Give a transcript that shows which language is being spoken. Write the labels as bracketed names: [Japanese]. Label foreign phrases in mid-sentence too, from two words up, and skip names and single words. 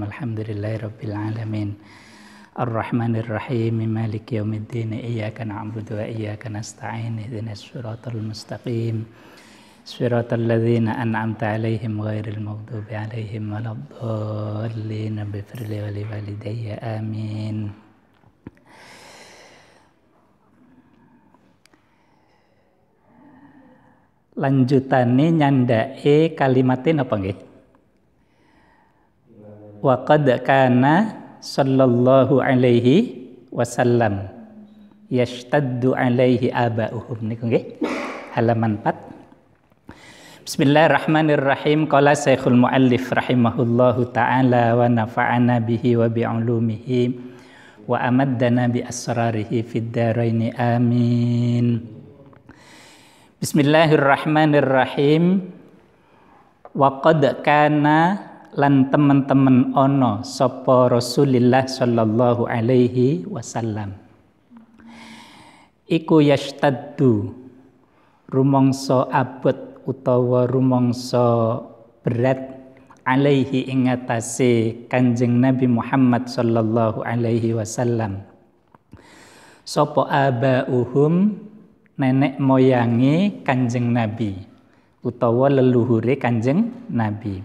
[Arabic] الحمد لله رب العالمين. الرحمن الرحيم، مالك يوم الدين، إياك نعبد وإياك نستعين، اهدنا الصراط المستقيم، صراط الذين أنعمت عليهم غير المغضوب عليهم ولا الضالين. اغفر لي ولوالدي, آمين. [Javanese] Lanjutane nyandake kalimatin apa nggih? [Arabic] وقد كان صلى الله عليه وسلم يشتد عليه آباؤهم [Javanese] niku nggih halaman 4. [Arabic] بسم الله الرحمن الرحيم. قال شيخ المؤلف رحمه الله تعالى ونفعنا به وبعلومه وأمدنا بأسراره في الدارين آمين. بسم الله الرحمن الرحيم. وقد كان [Javanese] lan teman-teman ono sapa [Arabic] رسول الله صلى الله عليه وسلم [Javanese] iku yashtaddu rumangsa abot utawa rumangsa berat alaihi ing atase Kanjeng Nabi Muhammad [Arabic] صلى الله عليه وسلم [Javanese] sapa abauhum nenek moyange Kanjeng Nabi utawa leluhure Kanjeng Nabi.